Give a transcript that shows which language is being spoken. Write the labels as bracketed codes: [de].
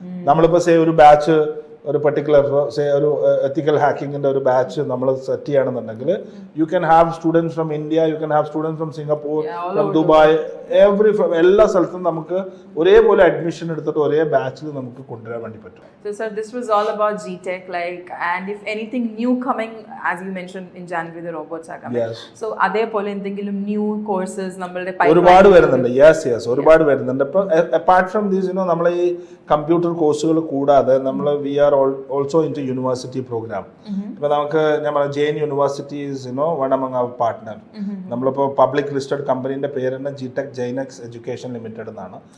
[ml] നമ്മളിപ്പോ ഒരു ബാച്ച് ഒരു പർട്ടിക്കുലർ ഒരു എത്തിക്കൽ ഹാക്കിങ്ങിന്റെ ഒരു ബാച്ച് നമ്മൾ സെറ്റ് ചെയ്യുകയാണെന്നുണ്ടെങ്കിൽ [en] you can have students from India, you can have students from Singapore, from Dubai, [ml] എല്ലാ സ്ഥലത്തും നമുക്ക് ഒരേപോലെ അഡ്മിഷൻ എടുത്തിട്ട് ഒരേ ബാച്ചിൽ നമുക്ക് കൊണ്ടുവരാൻ വേണ്ടി പറ്റും. [en] So sir, this was all about GTech, and if anything new coming, as you mentioned in January the robots are coming. Yes. [ml] So അതേപോലെ എന്തെങ്കിലും [en] new courses [ml] നമ്മളുടെ pipeline ഒരുപാട് വരുന്നുണ്ട്. യെസ് ഒരുപാട് വരുന്നുണ്ട്. [en] ഇപ്പൊ apart from these [ml] നമ്മൾ ഈ കമ്പ്യൂട്ടർ കോഴ്സുകൾ കൂടാതെ നമ്മൾ [en] We are also into university program. [ml] ഇപ്പൊ നമുക്ക് ഞാൻ പറയാം [en] Jain university is one among our partner. [ml] നമ്മളിപ്പോ പബ്ലിക് ലിസ്റ്റഡ് കമ്പനീന്റെ പേര് തന്നെ ജിടെക് ജൈനക്സ് എഡ്യൂക്കേഷൻ ലിമിറ്റഡ് എന്നാണ്.